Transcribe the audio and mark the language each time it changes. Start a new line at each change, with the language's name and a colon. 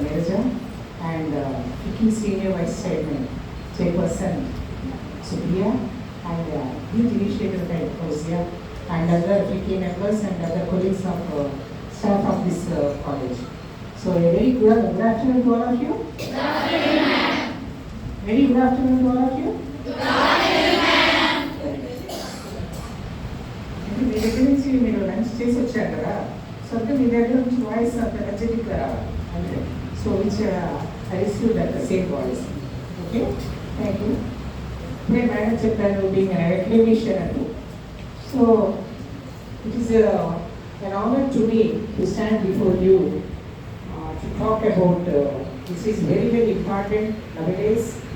English: Nirja, and Vicky Senior Vice Chairman, Chairperson Supriya, and Youth Initiative Head Fauzia, and other Vicky members and other colleagues of staff of this college. So a very good afternoon to all of you. Good afternoon, ma'am. Very good afternoon to all of you. Good afternoon, ma'am.
Telugu: అంటే మీ దగ్గర నుంచి మీరు lunch చేసి వచ్చారు కదా, so అంటే మీ దగ్గర నుంచి వాయిస్ అంత ఎనర్జెటిక్గా రావాలి అంటే, so
English: Which I receive that same voice.
Telugu: Okay,
English: Thank you.
Telugu: ఇప్పుడే మేడం చెప్పారు బీయింగ్ అకాడమిషియన్ అని.
English: So it is an honor to me to stand before you to talk about this is very, very important nowadays.